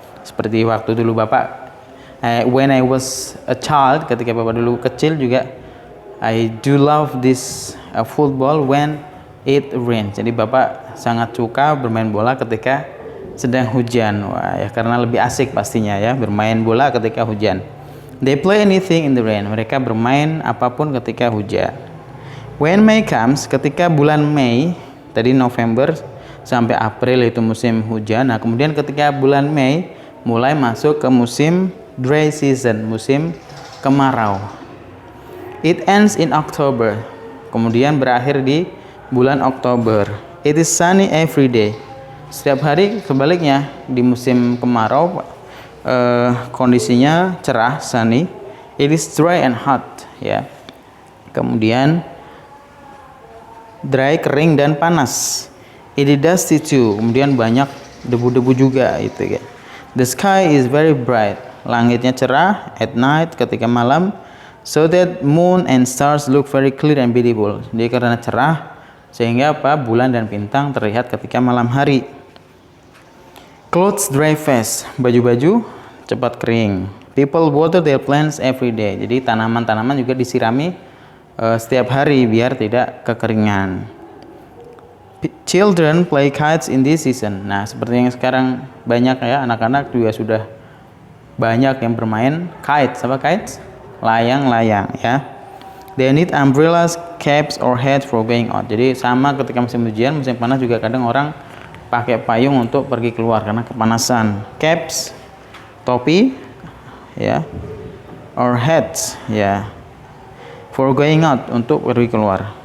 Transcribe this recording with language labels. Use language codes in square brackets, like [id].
[id] Seperti waktu dulu Bapak [en] when I was a child, [id] ketika Bapak dulu kecil juga, [en] I do love this football when it rains. [id] Jadi Bapak sangat suka bermain bola ketika sedang hujan. Wah, ya, karena lebih asik pastinya ya bermain bola ketika hujan. [en] They play anything in the rain. [id] Mereka bermain apapun ketika hujan. [en] When May comes, [id] ketika bulan Mei, tadi November sampai April itu musim hujan. Nah, kemudian ketika bulan Mei mulai masuk ke musim dry season, musim kemarau. [en] It ends in October. [id] Kemudian berakhir di bulan Oktober. [en] It is sunny every day. [id] Setiap hari sebaliknya di musim kemarau kondisinya cerah, sunny. [en] It is dry and hot, ya. [id] Kemudian dry, kering dan panas. [en] It is dusty too. [id] Kemudian banyak debu-debu juga itu ya. [en] The sky is very bright. [id] Langitnya cerah [en] at night, [id] ketika malam. [en] So that moon and stars look very clear and beautiful. [id] Jadi karena cerah sehingga apa? Bulan dan bintang terlihat ketika malam hari. [en] Clothes dry fast. [id] Baju-baju cepat kering. [en] People water their plants every day. [id] Jadi tanaman-tanaman juga disirami setiap hari biar tidak kekeringan. [en] Children play kites in this season. [id] Nah, seperti yang sekarang banyak ya, anak-anak juga sudah banyak yang bermain kites. Apa kites? Layang-layang ya. [en] They need umbrellas, caps or hats for going out. [id] Jadi sama ketika musim hujan, musim panas juga kadang orang pakai payung untuk pergi keluar karena kepanasan. Caps, topi ya, [en] or hats [id] ya, [en] for going out, [id] untuk pergi keluar.